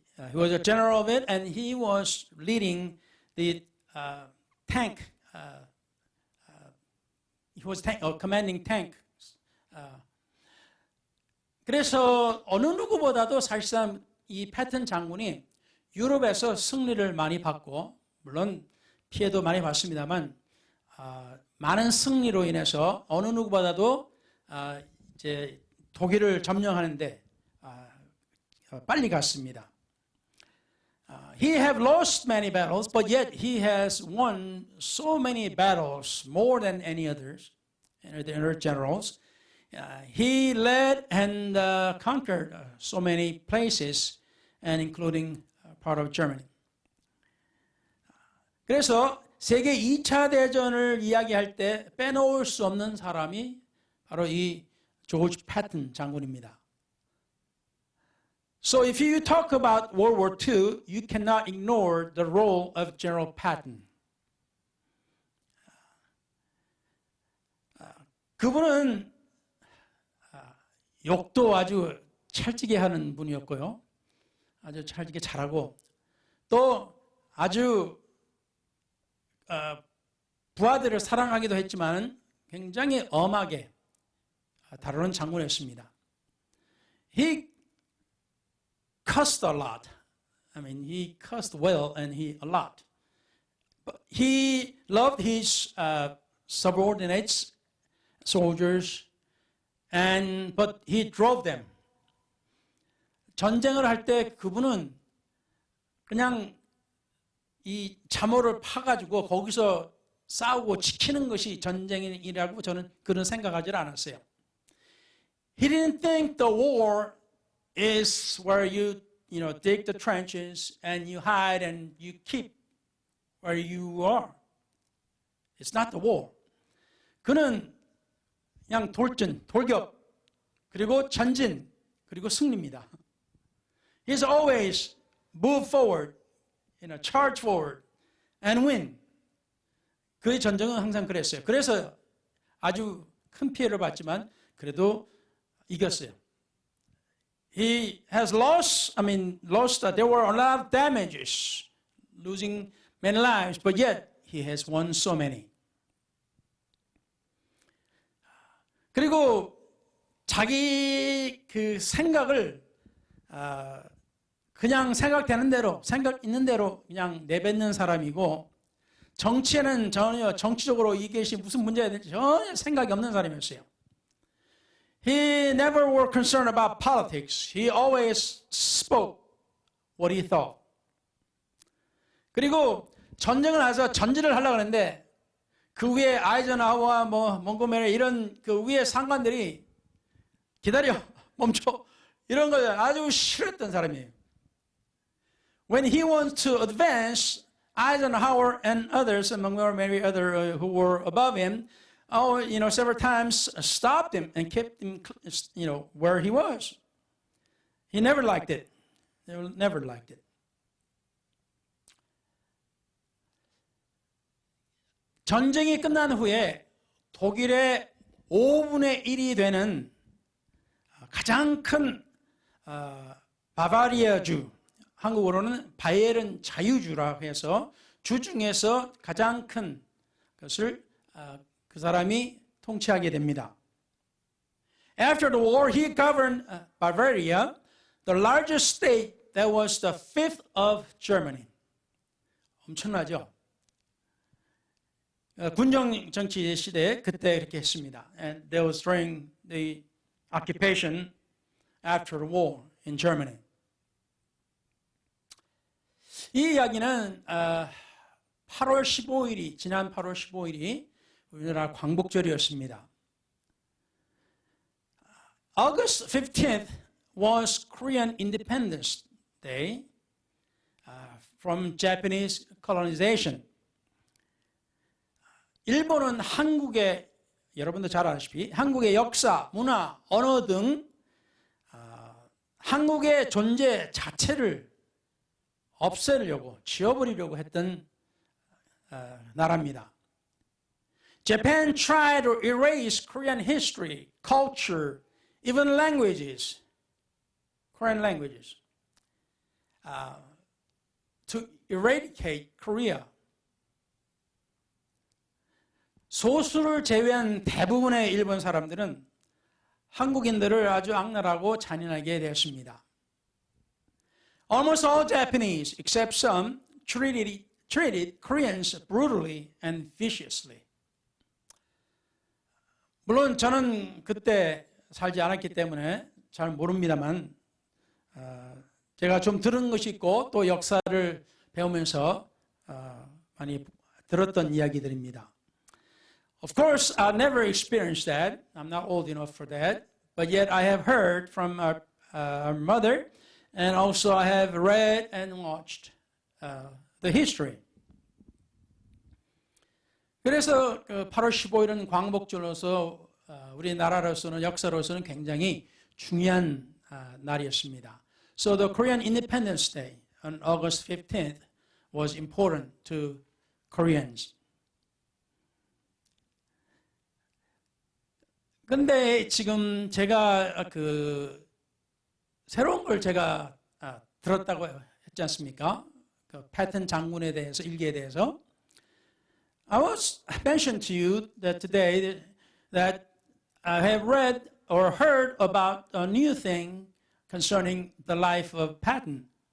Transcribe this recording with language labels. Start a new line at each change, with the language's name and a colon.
English: He was a general of it, and he was leading the tank. He was commanding tanks.
Korean: 그래서 어느 누구보다도 사실상 이 패튼 장군이 유럽에서 승리를 많이 받고 물론 피해도 많이 봤습니다만 많은 승리로 인해서 어느 누구보다도 이제 독일을 점령하는데 빨리 갔습니다.
English: He have lost many battles, but yet he has won so many battles, more than any others, the other generals. He led and conquered so many places, and including part of Germany.
Korean: 그래서 세계 2차 대전을 이야기할 때 빼놓을 수 없는 사람이 바로 이 조지 패튼 장군입니다.
English: So if you talk about World War II, you cannot ignore the role of General Patton.
Korean: 그분은 욕도 아주 찰지게 하는 분이었고요. 아주 찰지게 잘하고 또 아주 부하들을 사랑하기도 했지만 굉장히 엄하게 다루는 장군이었습니다.
English: He cussed a lot. I mean, he cussed well and a lot. But he loved his subordinates, soldiers, but he drove them.
Korean: 전쟁을 할 때 그분은 그냥 이 잠옷을 파가지고 거기서 싸우고 지키는 것이 전쟁이라고 저는 그런 생각하지 않았어요.
English: He didn't think the war is where you dig the trenches and you hide and you keep where you are. It's not the war.
Korean: 그는 그냥 돌격, 그리고 전진, 그리고 승리입니다.
English: He's always move forward, charge forward and win.
Korean: 그의 전쟁은 항상 그랬어요. 그래서 아주 큰 피해를 봤지만 그래도 이겼어요.
English: He has lost, there were a lot of damages, losing many lives, but yet he has won so many.
Korean: 그리고 자기 그 생각을 그냥 생각되는 대로, 생각 있는 대로 그냥 내뱉는 사람이고 정치에는 전혀 정치적으로 이것이 무슨 문제가 될지 전혀 생각이 없는 사람이었어요.
English: He never were concerned about politics. He always spoke what he thought.
Korean: 그리고 전쟁을 해서 전진을 하려고 하는데 그 위에 아이젠하워와 몽고메리 이런 그 위에 상관들이 기다려, 멈춰 이런 걸 아주 싫어했던 사람이에요.
English: When he wants to advance, Eisenhower and others, among many other who were above him, several times stopped him and kept him, where he was. He never liked it. They never liked it.
Korean: 전쟁이 끝난 후에 독일의 5분의 1이 되는 가장 큰 바바리아주, 한국어로는 바이에른 자유주라고 해서 주 중에서 가장 큰 것을 그 사람이 통치하게 됩니다.
English: After the war, he governed Bavaria, the largest state that was the fifth of Germany.
Korean: 엄청나죠? 군정 정치 시대에 그때 이렇게 했습니다.
English: And that was during the occupation after the war in Germany.
Korean: 이 이야기는 8월 15일이 지난 8월 15일이 우리나라 광복절이었습니다.
English: August 15th was Korean Independence Day from Japanese colonization.
Korean: 일본은 한국의 여러분도 잘 아시다시피 한국의 역사, 문화, 언어 등 한국의 존재 자체를 없애려고 지워버리려고 했던 나라입니다.
English: Japan tried to erase Korean history, culture, even languages, Korean languages, to eradicate Korea.
Korean: 소수를 제외한 대부분의 일본 사람들은 한국인들을 아주 악랄하고 잔인하게 대했습니다.
English: Almost all Japanese, except some, treated Koreans brutally and viciously.
Korean: 물론 저는 그때 살지 않았기 때문에 잘 모릅니다만 제가 좀 들은 것이 있고 또 역사를 배우면서 많이 들었던 이야기들입니다.
English: Of course, I never experienced that. I'm not old enough for that. But yet I have heard from our mother, and also I have read and watched the history.
Korean: 그래서 8월 15일은 광복절로서 우리나라로서는 역사로서는 굉장히 중요한 날이었습니다.
English: So the Korean Independence Day on August 15th was important to Koreans.
Korean: 근데 지금 제가 새로운 걸 제가 들었다고 했지 않습니까? 그 패튼 장군에 대해서, 일기에 대해서.
English: I was mentioned to you that today that I have read or heard about a new thing concerning the life of Patton.